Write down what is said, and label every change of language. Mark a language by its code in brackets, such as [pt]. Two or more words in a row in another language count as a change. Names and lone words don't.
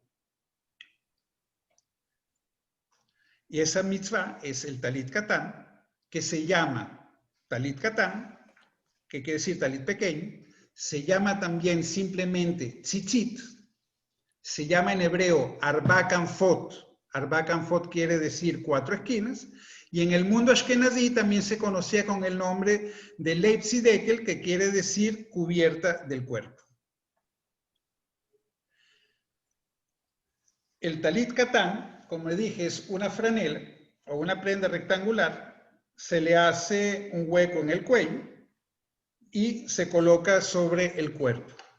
[es] Y esa mitzvah es el [he] טלית קטן, [es] que se llama [he] טלית קטן, [es] que quiere decir talit pequeño, se llama también simplemente tzitzit, se llama en hebreo [he] ארבע כנפות. ארבע כנפות [es] quiere decir 4 esquinas, y en el mundo ashkenazí también se conocía con el nombre de [yi] לײַב דעקל, [es] que quiere decir cubierta del cuerpo. El [he] טלית קטן, [es] como le dije, es una franela o una prenda rectangular, se le hace un hueco en el cuello y se coloca sobre el cuerpo.